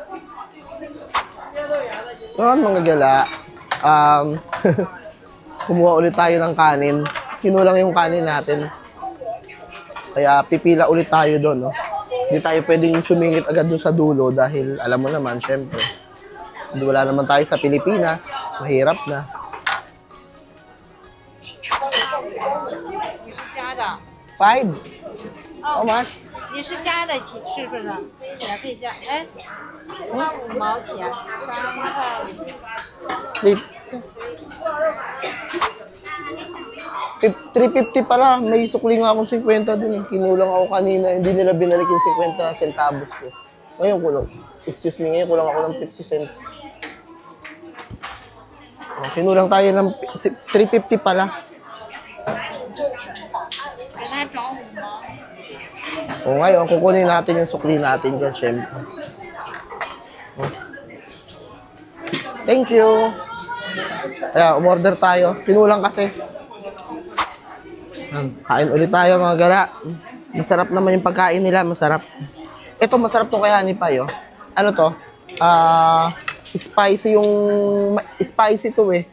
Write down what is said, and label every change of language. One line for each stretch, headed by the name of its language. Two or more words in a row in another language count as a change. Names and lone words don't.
Filipino: Noon mga gala, kumuha ulit tayo ng kanin. Kinulang yung kanin natin. Kaya pipila ulit tayo doon. No? Hindi tayo pwedeng sumingit agad doon sa dulo dahil alam mo naman, syempre, wala naman tayo sa Pilipinas. Mahirap na. Five?
English: How much?
Chinese: 你是加的起是不是？也可以加，哎，花5毛钱，3块5。
Filipino: 350 pala. May sukli nga akong 50 dun. Kinulang ako kanina. Hindi nila binalik yung 50 centavos ko. Ngayon kulang.
English: Excuse me,
Filipino: ngayon kulang ako ng 50 cents. Oh, kinulang tayo ng 350 pala.
Chinese: 给他找5毛。
Filipino: O ngayon, kukunin natin yung sukli natin dyan, syempre.
English: Oh. Thank you.
Filipino: Kaya, umorder tayo. Pinulang kasi. Kain ulit tayo mga gala. Masarap naman yung pagkain nila, masarap. Ito, masarap to kaya ni Payo. Ano to? Spicy yung... Spicy to eh.